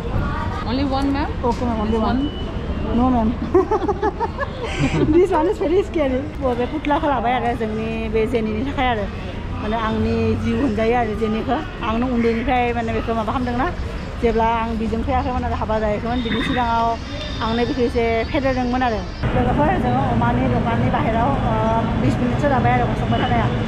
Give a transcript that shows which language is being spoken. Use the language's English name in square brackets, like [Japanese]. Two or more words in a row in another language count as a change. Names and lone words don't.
[English] only one ma'am okay ma'am only one no ma'am this one is very scary [Bodo] बे फुथलाखौ लाबाय आरो जोंनि बे जेनिनि थाखाय आरो माने आंनि जिउ होनजायो आरो जेनिखौ आंनो उन्दैनिफ्राय माने बेखौ माबा खालामदोंना जेब्ला आं बिजों फैयाखैमोन आरो हाबा जायाखैमोन बिनि सिगाङाव आंनो बेखौ एसे फेदेरदोंमोन आरो लोगोफोर जोङो अमानि दखाननि बाहेराव 20 मिनिटसो जाबाय आरो संबाय थानाया